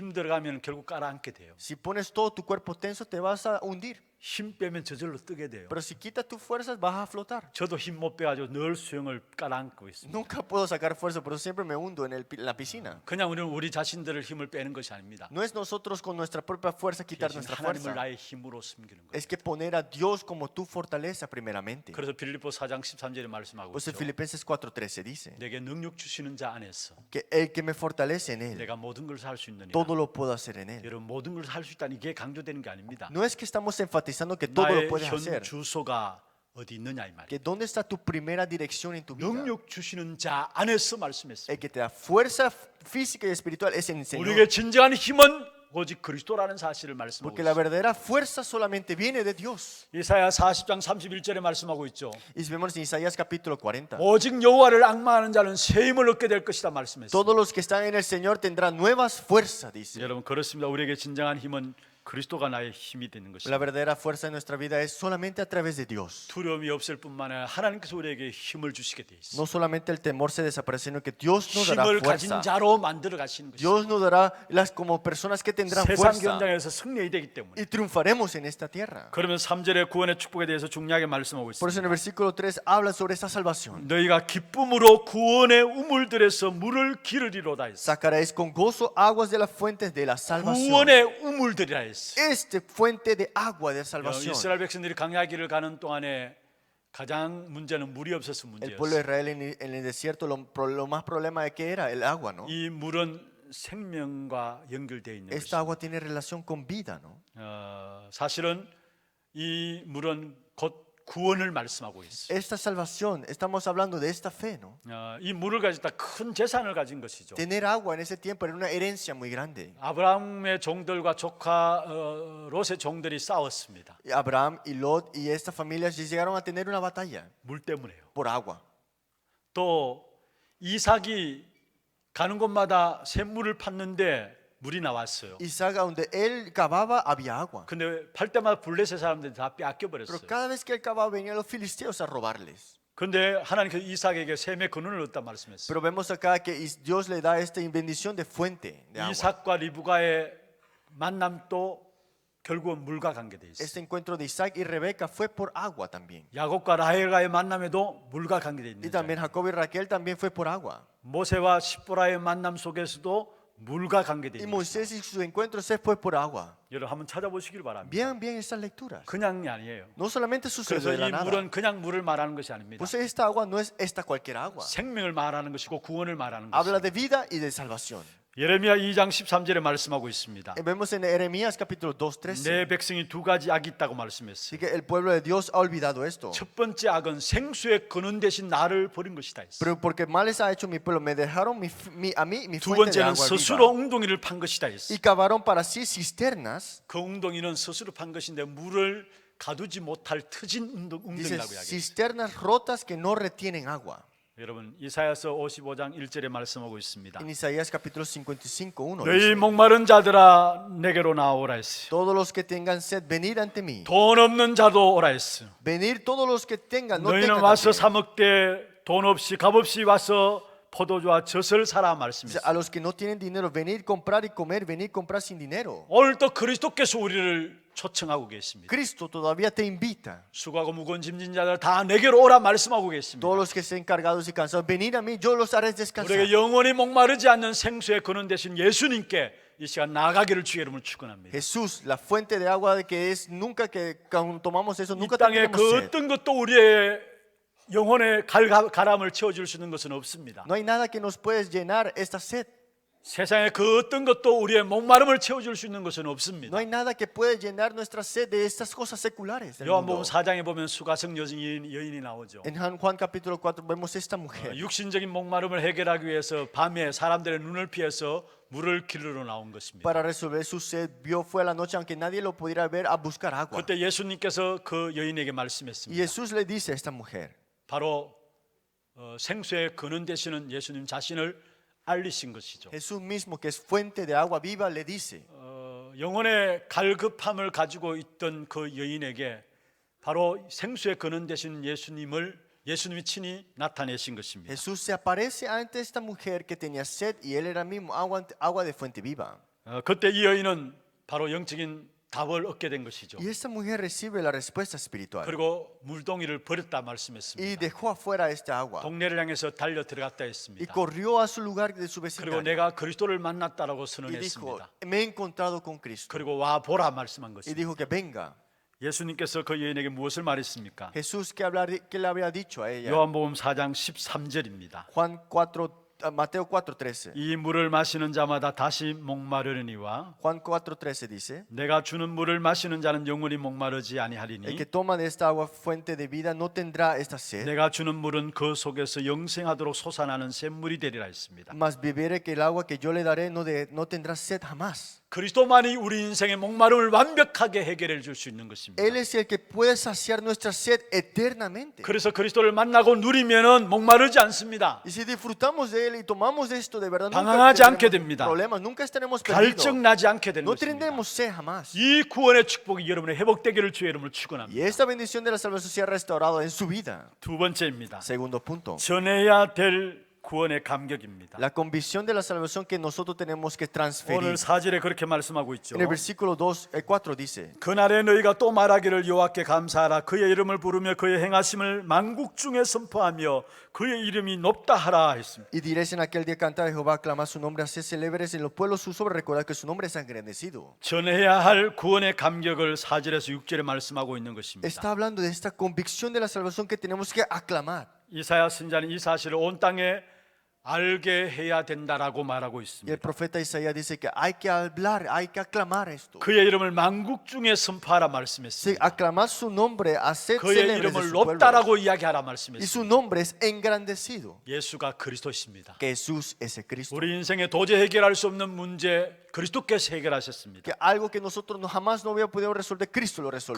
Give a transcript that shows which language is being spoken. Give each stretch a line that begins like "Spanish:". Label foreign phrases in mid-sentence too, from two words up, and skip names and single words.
Korean: 힘 들어가면 결국 깔아앉게 돼요.
Spanish: Si pones todo tu cuerpo tenso te vas a hundir.
Korean: 힘 빼면 저절로 뜨게 돼요.
Spanish: Pero si quitas tus fuerzas, vas a flotar.
Korean: 저도 힘 못 빼가지고 늘 수영을 깔아앉고 있습니다.
Spanish: Nunca puedo sacar fuerza, pero siempre me hundo en la piscina.
Korean: 그냥 우리는 우리 자신들을 힘을 빼는 것이 아닙니다.
Spanish: No es nosotros con nuestra propia fuerza quitar
Korean: 대신
Spanish: nuestra
Korean: 하나님을
Spanish: fuerza.
Korean: 나의 힘으로 숨기는 거예요.
Spanish: Es que poner a Dios como tu fortaleza primeramente.
Korean: 그래서 빌립보 4장 13절에 말씀하고
Spanish: Pues en
Korean: 있죠.
Spanish: Filipenses 4:13 dice
Korean: 내게 능력 주시는 자 안에서
Spanish: que el que me fortalece en él,
Korean: 내가 모든 걸 할 수 있느니라.
Spanish: todo lo puedo hacer en él.
Korean: 여러분 모든 걸 할 수 있다는 이게 강조되는 게 아닙니다.
Spanish: No es que estamos enfatizando que todo lo
Korean: 나의
Spanish: puedes
Korean: 현
Spanish: hacer,
Korean: 주소가 어디 있느냐 이 말이에요.
Spanish: que dónde está tu primera dirección en tu vida.
Korean: 능력 주시는 자 안에서 말씀했어요.
Spanish: El que te da fuerza física y espiritual es en el Señor.
Korean: 우리에게 진정한 힘은 오직 그리스도라는 사실을 말씀하고
Spanish: Porque la
Korean: 있어요.
Spanish: verdadera fuerza solamente viene de Dios.
Korean: 이사야 40장 31절에 말씀하고 있죠.
Spanish: Y vemos en Isaías capítulo 40.
Korean: 오직 여호와를 앙망하는 자는 새 힘을 얻게 될 것이다 말씀했어요.
Spanish: Todos los que están en el Señor tendrán nuevas fuerzas, dice.
Korean: 여러분 그렇습니다. 우리에게 진정한 힘은 그리스도가 나의 힘이 되는
Spanish: La
Korean: 것입니다.
Spanish: verdadera fuerza en nuestra vida es solamente a través de Dios.
Korean: 두려움이 없을 뿐만 아니라 하나님께서 우리에게 힘을 주시게 돼 있어요.
Spanish: No solamente el temor se desaparece, sino que Dios nos dará
Korean: 힘을 가진
Spanish: fuerza.
Korean: 자로 만들어 가시는 것이죠.
Spanish: Dios nos dará las como personas que tendrán
Korean: 세상
Spanish: fuerza
Korean: 경장에서 승리해야 되기 때문에.
Spanish: y triunfaremos en esta tierra.
Korean: 그러면 3절의 구원의 축복에 대해서 중요하게 말씀하고
Spanish: Por eso
Korean: 있습니다.
Spanish: en el versículo 3 habla sobre esa salvación.
Korean: 너희가 기쁨으로 구원의 우물들에서 물을 기르리로다 했어.
Spanish: Sacaréis con gozo aguas de las fuentes de la salvación.
Korean: 구원의 우물들이라 했어.
Spanish: Este fuente de agua de salvación.
Korean: 이스라엘 백성들이 광야길을 가는 동안에 가장 문제는 물이 없어서
Spanish: El pueblo de
Korean: 문제였어.
Spanish: Israel en el desierto lo más problema de que era el agua, ¿no?
Korean: 이 물은 생명과 연결되어 있는
Spanish: Esta
Korean: 것이죠.
Spanish: agua tiene relación con vida, ¿no?
Korean: 사실은 이 물은 곧 구원을 말씀하고 있어.
Spanish: Esta salvación, estamos hablando de esta fe, ¿no?
Korean: 이 물을 가지다 큰 재산을 가진 것이죠.
Spanish: Tener agua en ese tiempo era una herencia muy grande.
Korean: 아브라함의 종들과 조카 롯의 종들이 싸웠습니다.
Spanish: Y Abraham y Lot y esta familia llegaron a tener una batalla
Korean: 물 때문에요.
Spanish: por agua.
Korean: 또 이삭이 가는 곳마다 샘물을 팠는데 물이 나왔어요.
Spanish: Isaac, donde él cavaba, había agua.
Korean: 근데 팔 때마다 블레셋 사람들이 다 빼앗겨
Spanish: Pero
Korean: 버렸어요.
Spanish: cada vez que él cavaba, venían los filisteos a robarles.
Korean: 근데 하나님께서 이삭에게 샘의 근원을 얻다 말씀했어요.
Spanish: Pero vemos acá que Dios le da esta bendición de fuente de agua.
Korean: 이삭과 리브가의 만남도 결국은 물과 관계돼 있어요.
Spanish: Este encuentro de Isaac y Rebeca fue por agua también.
Korean: 야곱과 라헬과의 만남에도 물과 관계돼
Spanish: Y
Korean: 있는
Spanish: también
Korean: 거예요.
Spanish: Jacob y Raquel también fue por agua.
Korean: 모세와 십보라의 만남 속에서도 물과 관계돼
Spanish: Y
Korean: 있는 거예요.
Spanish: Moisés y su encuentro se fue por agua.
Korean: 여러분 한번 찾아보시길 바랍니다.
Spanish: Bien esas lecturas.
Korean: 그냥이 아니에요.
Spanish: No solamente
Korean: 그래서
Spanish: sucede de la
Korean: 이
Spanish: nada.
Korean: 물은 그냥 물을 말하는 것이 아닙니다.
Spanish: Pues esta agua no es esta cualquier agua.
Korean: 생명을 말하는 것이고 구원을 말하는
Spanish: Habla
Korean: 것이죠.
Spanish: de vida y de salvación.
Korean: 예레미야 2장 13절에 말씀하고 있습니다.
Spanish: Vemos en Jeremías capítulo 2:13.
Korean: 내 백성이 두 가지 악이 있다고
Spanish: Así
Korean: 말씀했어요.
Spanish: que el pueblo de Dios ha olvidado esto.
Korean: 첫 번째 악은 생수의 근원 대신 나를 버린 것이다 했어요.
Spanish: Pero porque males ha hecho mi pueblo, me dejaron a mí mi
Korean: 두
Spanish: fuente de
Korean: 번째는
Spanish: agua
Korean: 스스로
Spanish: viva.
Korean: 웅덩이를 판 것이다 했어요.
Spanish: Y cavaron para sí cisternas.
Korean: 그 웅덩이는 스스로 판 것인데 물을 가두지 못할 트진
Spanish: Dice
Korean: 웅덩이라고 이야기해요.
Spanish: cisternas rotas que no retienen agua.
Korean: 여러분 이사야서 55장 1절에 말씀하고 있습니다.
Spanish: En Isaías capítulo 55:1
Korean: 너희
Spanish: dice,
Korean: 목마른 자들아 내게로 나오라 했어요.
Spanish: todos los que tengan sed, venid ante mí.
Korean: 돈 없는 자도 오라 했어요.
Spanish: Venid todos los que tengan, no
Korean: 너희는
Spanish: tengan
Korean: 와서
Spanish: también.
Korean: 사 먹되 돈 없이 값 없이 와서 포도주와 젖을 사라
Spanish: Dice,
Korean: 말씀했어요.
Spanish: a los que no tienen dinero, venid comprar y comer, venid comprar sin dinero.
Korean: 오늘 또 그리스도께서 우리를 초청하고 계십니다.
Spanish: Cristo todavía te invita.
Korean: 수고하고 무거운 짐진 자들 다 내게로 오라 말씀하고 계십니다.
Spanish: Todos los que estén cargados y cansados, venid a mí, yo los haré descansar.
Korean: 우리가 영원히 목마르지 않는 생수의 근원 되신 예수님께 이 시간 나가기를 주의 이름을 축원합니다.
Spanish: Jesús, la fuente de agua de que es nunca que cuando tomamos eso,
Korean: 이
Spanish: nunca
Korean: 땅에
Spanish: tendremos
Korean: 그
Spanish: sed.
Korean: 어떤 것도 우리의 영혼의 가람을 채워줄 수 있는 것은 없습니다.
Spanish: No hay nada que nos pueda llenar esta sed.
Korean: 세상에 그 어떤 것도 우리의 목마름을 채워줄 수 있는 것은
Spanish: No
Korean: 없습니다.
Spanish: hay nada que pueda llenar nuestra sed de estas cosas seculares. del 요한복음 mundo.
Korean: 4장에 보면 수가성 여인이 나오죠.
Spanish: En Juan capítulo 4 vemos esta mujer.
Korean: 육신적인 목마름을 해결하기 위해서 밤에 사람들의 눈을 피해서 물을 기르러 나온 것입니다.
Spanish: Para resolver su sed, fue a la noche, aunque nadie lo pudiera ver, a buscar agua.
Korean: 그때 예수님께서 그 여인에게
Spanish: Y
Korean: 말씀했습니다.
Spanish: Jesús le dice a esta mujer,
Korean: 바로 생수의 근원 되시는 예수님 자신을 알리신 것이죠.
Spanish: Jesús mismo, que es fuente de agua viva, le dice,
Korean: 영혼의 갈급함을 가지고 있던 그 여인에게 바로 생수의 근원 되신 예수님이 친히 나타내신 것입니다.
Spanish: Jesús se aparece ante esta mujer que tenía sed y él era mismo agua de fuente viva.
Korean: 그때 이 여인은 바로 영적인 답을 얻게 된 것이죠.
Spanish: Y esta mujer recibe la respuesta espiritual
Korean: 그리고 물동이를 버렸다
Spanish: y
Korean: 말씀했습니다.
Spanish: dejó afuera esta agua
Korean: 동네를 향해서 달려 들어갔다
Spanish: y
Korean: 했습니다.
Spanish: corrió a su lugar de su
Korean: 그리고
Spanish: vecindario
Korean: 내가 그리스도를 만났다라고
Spanish: y dijo,
Korean: 선언했습니다.
Spanish: me he encontrado con Cristo.
Korean: 그리고 와 보라 말씀한
Spanish: Y
Korean: 것입니다.
Spanish: dijo que venga.
Korean: 예수님께서 그 여인에게 무엇을 말했습니까?
Spanish: Jesús, ¿qué le habría dicho a ella?
Korean: 요한복음 4장 13절입니다.
Spanish: Mateo 4:13.
Korean: 이 물을 마시는 자마다 다시 목마르니와
Spanish: Juan 4:13 dice,
Korean: 내가 주는 물을 마시는 자는 영원히 목마르지
Spanish: el
Korean: 아니하리니
Spanish: que toma de esta agua fuente de vida no tendrá esta sed,
Korean: 내가 주는 물은 그 속에서 영생하도록 솟아나는 샘물이 되리라 했습니다.
Spanish: mas beberé que el agua que yo le daré no tendrá sed jamás.
Korean: 그리스도만이 우리 인생의 목마름을 완벽하게 해결해 줄 수 있는 것입니다.
Spanish: Él es el que puede saciar nuestra sed eternamente.
Korean: 그래서 그리스도를 만나고 누리면은 목마르지 않습니다.
Spanish: Y si disfrutamos de él y tomamos de esto de verdad,
Korean: 방황하지 않게 됩니다.
Spanish: problemas, nunca estaremos perdidos.
Korean: 갈증 나지 않게 되는
Spanish: No
Korean: 것입니다.
Spanish: tendremos sed jamás.
Korean: 이 구원의 축복이 여러분의 회복되기를 주의 이름으로
Spanish: Y
Korean: 축원합니다.
Spanish: esta bendición de la salvación sea restaurada en su vida.
Korean: 두 번째입니다.
Spanish: Segundo punto.
Korean: 전해야 될 구원의 감격입니다.
Spanish: La convicción de la salvación que nosotros tenemos que transferir.
Korean: 오늘 4절에 그렇게 말씀하고 있죠.
Spanish: En el versículo 4 dice,
Korean: 그날에 너희가 또 말하기를 여호와께 감사하라. 그의 이름을 부르며 그의 행하심을 만국 중에 선포하며 그의 이름이 높다 하라 했습니다.
Spanish: y diréis en aquel día cantar a Jehová, aclamad su nombre, haced célebres en los pueblos sus obras, recordad que su nombre es engrandecido.
Korean: 전해야 할 구원의 감격을 4절에서 6절에 말씀하고 있는 것입니다.
Spanish: Está hablando de esta convicción de la salvación que tenemos que aclamar.
Korean: 이사야 선지자는 이 사실을 온 땅에 알게 해야 된다라고 말하고
Spanish: Y el
Korean: 있습니다.
Spanish: profeta Isaías dice que hay que hablar, hay que aclamar esto.
Korean: 그의 이름을 만국 중에 선포하라
Spanish: Sí,
Korean: 말씀했습니다.
Spanish: aclamar su nombre, hacer
Korean: 그의
Spanish: célebres de
Korean: 이름을
Spanish: su pueblo.
Korean: 높다라고 이야기하라
Spanish: Y
Korean: 말씀했습니다.
Spanish: su nombre es engrandecido.
Korean: 예수가 그리스도십니다.
Spanish: Que Jesús es el Cristo.
Korean: 우리 인생에 도저히 해결할 수 없는 문제 그리스도께서 해결하셨습니다.
Spanish: Que algo que nosotros jamás no hubiera podido resolver, Cristo lo resolvió.